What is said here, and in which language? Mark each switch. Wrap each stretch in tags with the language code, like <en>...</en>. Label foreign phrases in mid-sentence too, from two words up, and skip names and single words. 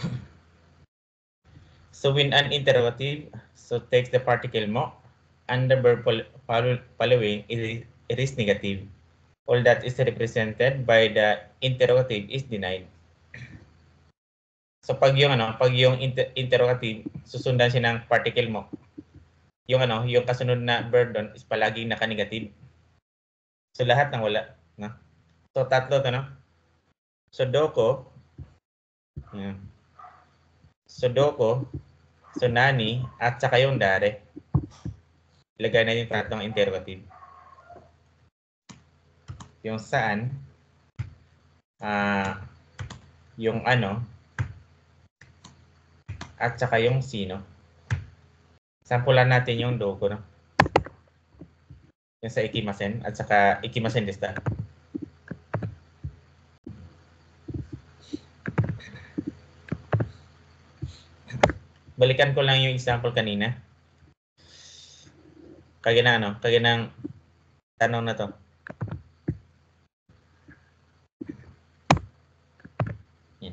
<en>So when an interrogative so takes the particle mo and the verb following it is negative. All that is represented by the interrogative is denied.</en> <tl>So pag yung interrogative susundan siya ng particle mo. Yung kasunod na verb doon is palaging naka-negative. So lahat ng wala, no? So tatlo 'to, no? So doko. Yeah. So doko, so nani at saka yung dare. Ilagay na yung tatlong interrogative. Yung saan, yung ano, at saka yung sino. Sampulan natin yung doko, no? Yung sa ikimasen at saka</tl> <ja>行きませんでした.</ja> <tl>Balikan ko lang yung example kanina. Kaya ng tanong na to. Yan.</tl>